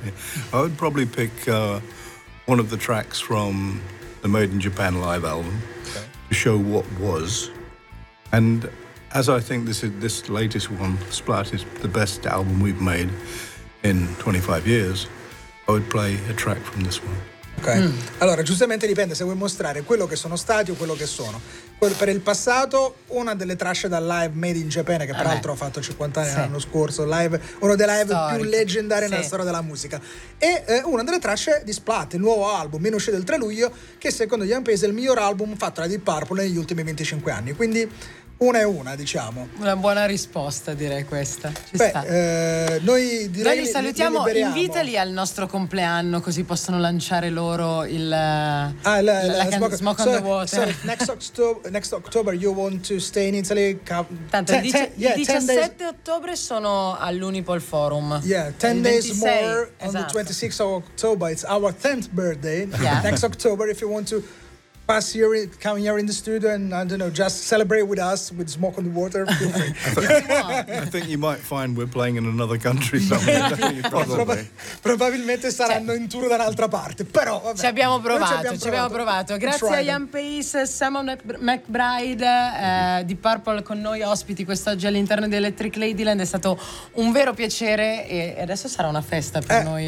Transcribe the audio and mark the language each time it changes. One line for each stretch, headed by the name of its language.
English: Yeah. I would probably pick one of the tracks from the Made in Japan live album, okay, to show what was. And as I think this latest one, Splat, is the best album we've made in 25 years, I would play a track from this one. Okay. Mm.
Italian: Allora, giustamente dipende se vuoi mostrare quello che sono stati o quello che sono. Per il passato, una delle tracce da live Made in Japan, che peraltro ha fatto 50 anni, sì, l'anno scorso, live, uno dei live storico, più leggendari, sì, nella storia della musica. E una delle tracce di Splat, il nuovo album, meno uscito il 3 luglio, che secondo Ian Paice è il miglior album fatto da Deep Purple negli ultimi 25 anni. Quindi una e una, diciamo. Una buona risposta, direi questa. Ci Beh, sta. Noi direi li salutiamo, li invitali al nostro compleanno, così possono lanciare loro Smoke on the Water.
English: So next October you want to stay in Italy?
Italian: Tanto, il 17 ottobre sono all'Unipol Forum.
English: Yeah, 10 days more,
Italian: esatto.
English: On the 26th of October, it's our 10th birthday. Yeah. Next October, if you want to pass here, come here in the studio and, I don't know, just celebrate with us with Smoke on the Water. I think you might find we're playing in another country somewhere.
Italian: probabilmente saranno in tour da un'altra parte, però vabbè. Ci abbiamo provato. Grazie a Ian Paice, Simon McBride, di Purple con noi ospiti quest'oggi all'interno di Electric Ladyland. È stato un vero piacere e adesso sarà una festa per noi.